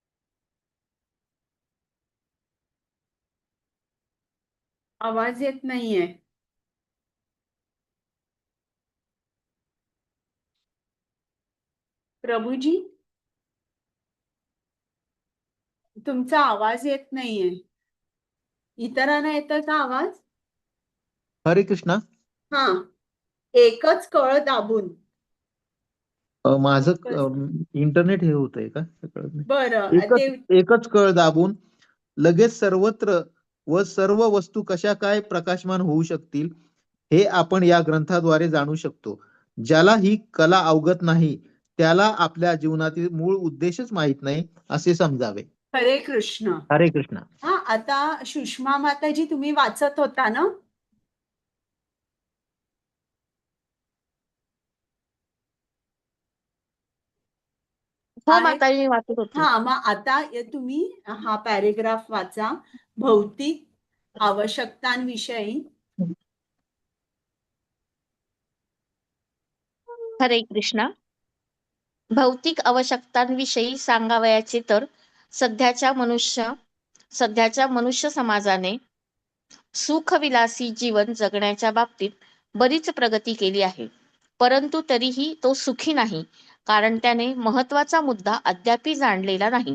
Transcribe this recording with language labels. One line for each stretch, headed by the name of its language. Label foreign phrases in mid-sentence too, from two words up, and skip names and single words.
Marathi: आवाज येत नाहीये. प्रभूजी, तुमचा आवाज येत नाहीये. इतरांना येतोय का आवाज? हरे कृष्णा. हा, एकच कळ दाबून. माझं इंटरनेट हे होतंय का? बरं, ते एकच कळ दाबून लगेच सर्वत्र व सर्व वस्तू कशा काय प्रकाशमान होऊ शकतील हे आपण या ग्रंथाद्वारे जाणू शकतो. ज्याला ही कला अवगत नाही त्याला आपल्या जीवनातील मूळ उद्देशच माहित नाही असे समजावे. हरे कृष्ण. हरे कृष्ण. हा, आता सुषमा माताजी तुम्ही वाचत होता ना? हो आहे. माताजी, मी वाचत होते. हा, मग आता तुम्ही हा पॅरेग्राफ वाचा. भौतिक आवश्यकतांविषयी. हरे कृष्णा. भौतिक आवश्यकतांविषयी सांगावयाचे तर सध्याच्या मनुष्य समाजाने सुखविलासी जीवन जगण्याच्या बाबतीत बरीच प्रगती केली आहे, परंतु तरीही तो सुखी नाही, कारण त्याने महत्वाचा मुद्दा अद्यापी जाणलेला नाही.